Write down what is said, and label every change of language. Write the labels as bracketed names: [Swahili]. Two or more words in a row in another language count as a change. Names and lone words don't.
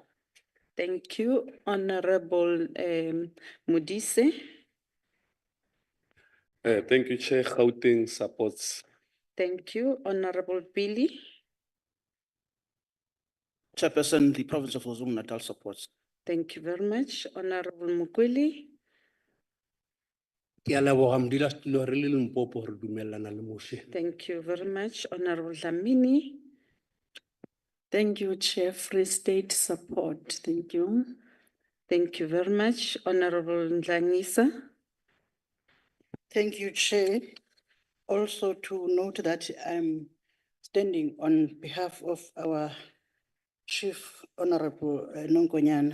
[English] Thank you, Honorable Modise. Thank you, Chair. Gauteng supports. Thank you, Honorable Billy. Chairperson, the province of KwaZulu-Natal supports. Thank you very much, Honorable Mukwili. [Northern Sotho] Ke a leboga modulasetulo re le Limpopo re dumellana le motion. [English] Thank you very much, Honorable Dlamini. Thank you, Chair. Free State support. Thank you. Thank you very much, Honorable Ndlangisa. Thank you, Chair. Also to note that I'm standing on behalf of our Chief Honorable Nonkonyana.